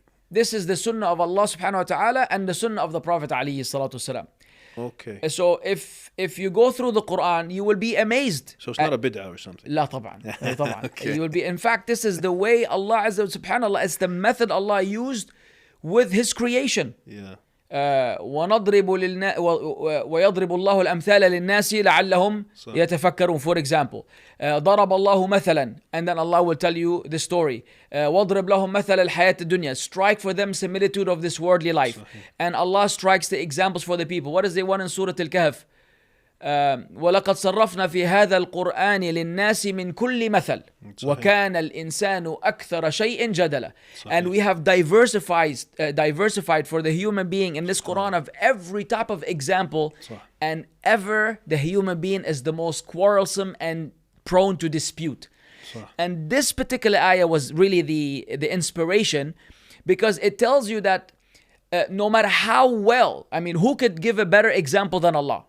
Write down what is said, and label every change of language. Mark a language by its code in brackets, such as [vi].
[en] This is the sunnah of Allah subhanahu wa ta'ala and the sunnah of the Prophet alayhi salatu wasalam. Okay. So if you go through the Quran, you will be amazed. So it's not a bid'ah or something? [ar] لا طبعا. لا طبعا. [en] Okay. You will be, in fact, this is the way Allah Azza wa subhanallah, it's the method Allah used with His creation. Yeah. [ar] ويضرب الله الأمثال للناس لعلهم يتفكرون. [en] For example, [ar] ضرب الله مثلا, [en] and then Allah will tell you the story. [ar] واضرب لهم مثل الحياة الدنيا. [en] Strike for them similitude of this worldly life. And Allah strikes the examples for the people. What is the one in Surah Al-Kahf? [ar] ولقد صرفنا في هذا القرآن للناس من كل مثل وكان الإنسان أكثر شيء جدلا. [en] And we have diversified for the human being in this Quran of every type of example, and ever the human being is the most quarrelsome and prone to dispute. And this particular ayah was really the inspiration, because it tells you that no matter how well, who could give a better example than Allah?